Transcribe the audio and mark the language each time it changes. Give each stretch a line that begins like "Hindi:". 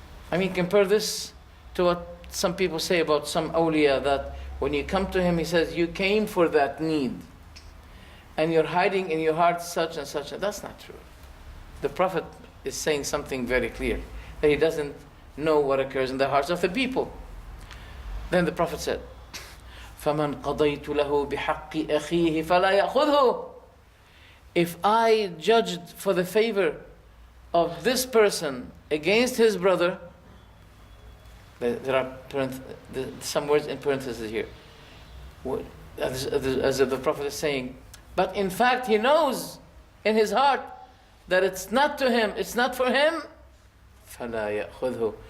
English: I mean, compare this to what some people say about some awliya, that when you come to him, he says, you came for that need. And you're hiding in your heart such and such. That's not true. The Prophet is saying something very clear, that he doesn't know what occurs in the hearts of the people. Then the Prophet said,
Arabic: فَمَنْ قَضَيْتُ لَهُ بِحَقِّ أَخِيهِ فَلَا يَأْخُذْهُ.
English: If I judged for the favor of this person against his brother, there are some words in parentheses here, as the Prophet is saying, but in fact he knows in his heart that it's not to him, it's not for him,
Arabic: فَلَا يَأْخُذْهُ.